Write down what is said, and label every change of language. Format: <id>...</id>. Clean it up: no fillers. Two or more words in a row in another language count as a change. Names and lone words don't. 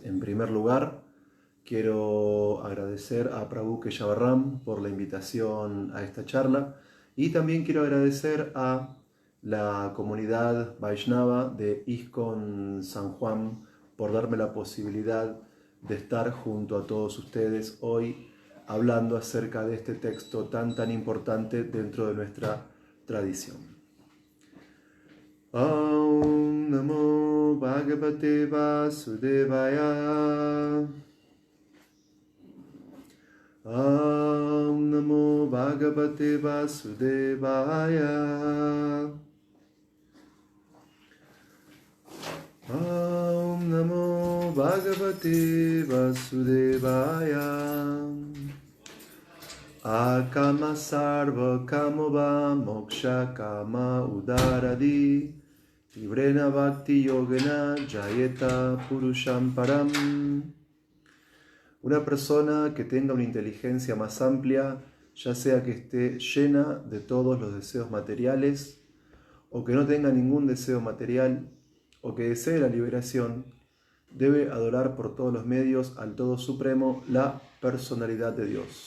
<es>En primer lugar, quiero agradecer a Prabhu Keshavarram por la invitación a esta charla y también quiero agradecer a la comunidad Vaishnava de ISKCON San Juan por darme la posibilidad de estar junto a todos ustedes hoy hablando acerca de este texto tan importante dentro de nuestra tradición.</es> <sa>ॐ नमो भगवते वासुदेवाय. ॐ नमो भगवते वासुदेवाय. ॐ नमो भगवते वासुदेवाय. अकामः सर्व कामो वा मोक्ष काम उदारधीः तीव्रेण भक्ति योगेन यजेत पुरुषम् परम्.</sa> <es>Una persona que tenga una inteligencia más amplia, ya sea que esté llena de todos los deseos materiales, o que no tenga ningún deseo material, o que desee la liberación, debe adorar por todos los medios al Todo Supremo, la personalidad de Dios.</es>